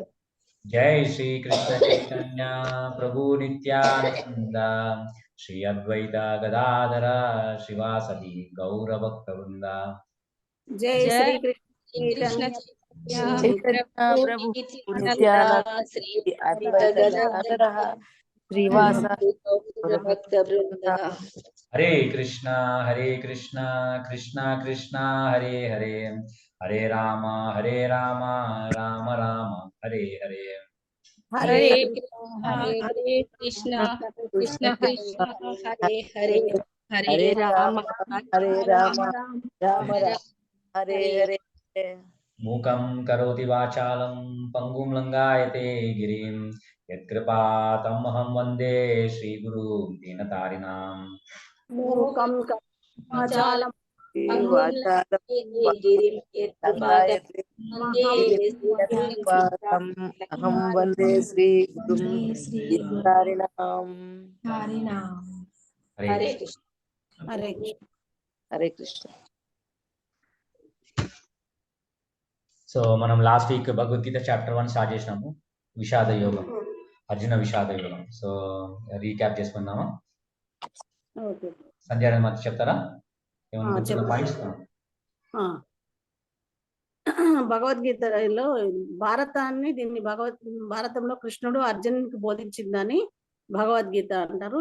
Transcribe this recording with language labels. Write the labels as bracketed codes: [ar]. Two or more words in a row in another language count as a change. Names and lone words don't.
[sa] जय श्री कृष्ण चैतन्य प्रभु नित्यानंद श्री अद्वैत गदाधर श्रीवासदि गौर भक्तवृंद जय श्री कृष्ण चैतन्य प्रभु नित्यानंद श्री अद्वैत गदाधर श्रीवासदि भक्त वृंद हरे कृष्णा कृष्णा कृष्णा हरे हरे हरे राम राम राम हरे हरे हरे हरे कृष्णा कृष्ण कृष्ण हरे हरे हरे हरे राम हरे राम राम राम हरे हरे. मूकं करोति वाचालं पङ्गुं लङ्घयते गिरिं यत्कृपातमहं वन्दे श्रीगुरुं दीनतारिणाम् मूकं वाचालं अहं वन्दे श्रीगुरुं दीनतारिणाम्. हरे कृष्ण हरे कृष्ण. [te] సో మనం [en] last week [te] భగవద్గీత [en] chapter 1 start [te] చేసినాము, విషాద యోగం, అర్జున విషాద యోగం. [en] so recap [te] చేసుకుందామా? ఓకే. సంధ్య మాకు చెప్తారా ఏమైనా గుర్తున్న పాయింట్స్? భగవద్గీతలో దీన్ని భారతంలో కృష్ణుడు అర్జునునికి బోధించిందని భగవద్గీత అంటారు.